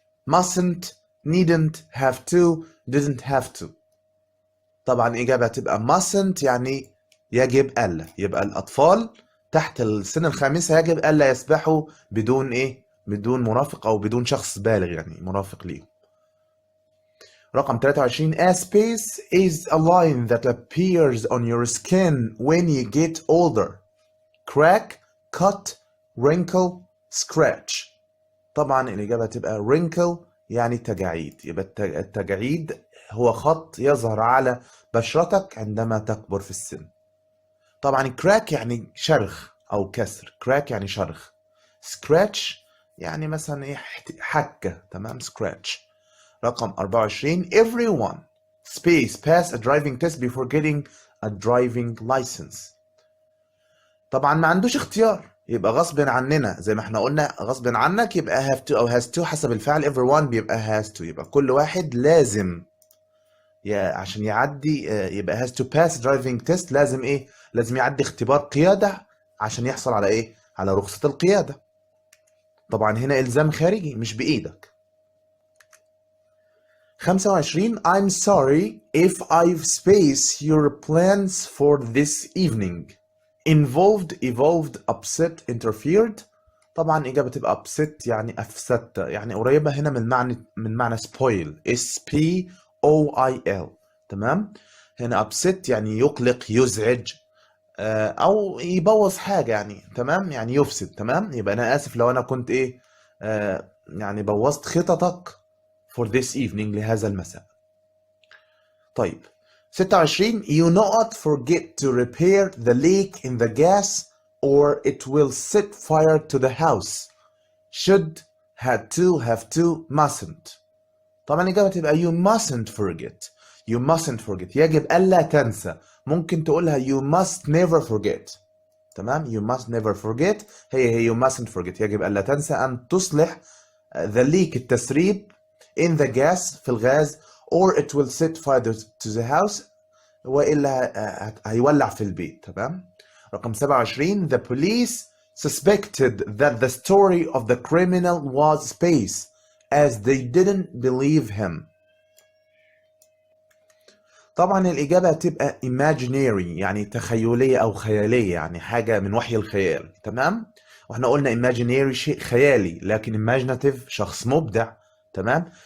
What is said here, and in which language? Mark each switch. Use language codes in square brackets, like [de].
[en] Mustn't, needn't, have to, didn't have to. [ar] طبعا إجابة تبقى mustn't يعني يجب ألا. يبقى الأطفال تحت السن الخامسة يجب ألا يسبحوا بدون إيه؟ بدون مرافق أو بدون شخص بالغ يعني مرافق ليهم. [en] رقم 23 A space is a line that appears on your skin when you get older. crack, cut, wrinkle, scratch. [ar] طبعا الإجابة تبقى wrinkle يعني تجاعيد. يبقى التجاعيد هو خط يظهر على بشرتك عندما تكبر في السن. طبعا crack يعني شرخ أو كسر. crack يعني شرخ. scratch يعني مثلا إيه حكة، تمام. [en] scratch. رقم 24 everyone space pass a driving test before getting a driving license. [ar] طبعا ما عندوش اختيار، يبقى غصب عننا زي ما احنا قلنا غصب عنك يبقى have to او has to حسب الفعل. everyone بيبقى has to، يبقى كل واحد لازم عشان يعدي يبقى [en] has to pass driving test. [ar] لازم ايه؟ لازم يعدي اختبار قيادة عشان يحصل على ايه؟ على رخصة القيادة. طبعا هنا إلزام خارجي مش بإيدك. [en] 25 I'm sorry if I've spaced your plans for this evening. involved, evolved, upset, interfered. [ar] طبعا إجابة تبقى upset يعني أفسدت، يعني قريبة هنا من معنى spoil. [en] S-P-O-I-L، تمام. [ar] هنا upset يعني يقلق، يزعج، أو يبوظ حاجة يعني، تمام، يعني يفسد، تمام. يبقى أنا آسف لو أنا كنت إيه يعني بوظت خططك [en] for this evening [ar] لهذا المساء. [en] طيب 26 you not forget to repair the leak in the gas or it will set fire to the house. should, had to, have to, mustn't. [ar] طبعا الإجابة تبقى [en] you mustn't forget. you mustn't forget [ar] يجب ألا تنسى. ممكن تقولها [en] you must never forget، تمام. you must never forget هي you mustn't forget [ar] يجب ألا تنسى أن تصلح [en] the leak [ar] التسريب [en] in the gas [ar] في الغاز [en] or it will set fire to the house [ar] وإلا هيولع في البيت، [en] تمام. رقم 27 the police suspected that the story of the criminal was space as they didn't believe him. [ar] طبعا الإجابة هتبقى imaginary يعني تخيلية أو خيالية، يعني حاجة من وحي الخيال، تمام. واحنا قلنا imaginary شيء خيالي، لكن imaginative شخص مبدع، تمام.